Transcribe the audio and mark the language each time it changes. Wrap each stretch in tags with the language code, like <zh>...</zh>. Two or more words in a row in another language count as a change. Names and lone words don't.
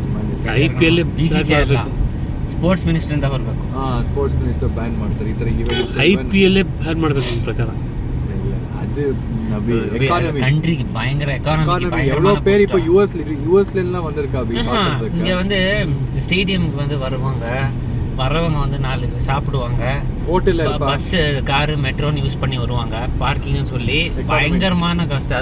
<kn>IPL</kn> <en>sports minister</en> <kn>ಅಂತ ಬರಬೇಕು.</kn> <en>sports minister</en> <kn>ಬ್ಯಾನ್ ಮಾಡ್ತಾರೆ ಈ ತರ ಈವೆಂಟ್ಸ್. IPL ಬ್ಯಾನ್ ಮಾಡಬೇಕು ನನ್ನ ಪ್ರಕಾರ.</kn> <ta>அது எக்கானமி கண்ட்ரிக்கு பயங்கர எக்கானமி. எவ்வளவு பேர் இப்போ யூஎஸ்ல எல்லாம் வந்திருக்கா அப்படி பாக்குறதுக்கு. இங்க வந்து ஸ்டேடியம்க்கு வந்து வருவாங்க, வரவங்க வந்து 4 சாப்பிடுவாங்க, ஹோட்டல்ல பஸ் கார் மெட்ரோன்னு யூஸ் பண்ணி வருவாங்க, பார்க்கிங்னு சொல்லி பயங்கரமான கஷ்டம்.</ta>